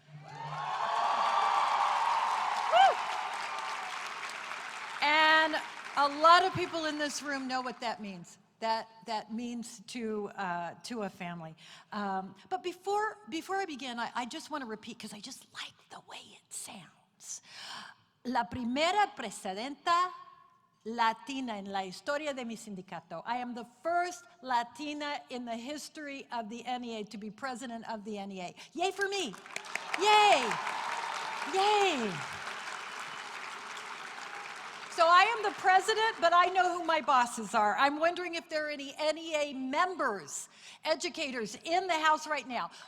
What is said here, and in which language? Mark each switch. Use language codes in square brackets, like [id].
[en] Woo! And a lot of people in this room know what that means. That means to a family. But before I begin, I just want to repeat, because I just like the way it sounds. [es] La primera presidenta Latina en la historia de mi sindicato. [en] I am the first Latina in the history of the NEA to be president of the NEA. Yay for me. Yay. Yay. So I am the president, but I know who my bosses are. I'm wondering if there are any NEA members, educators in the house right now.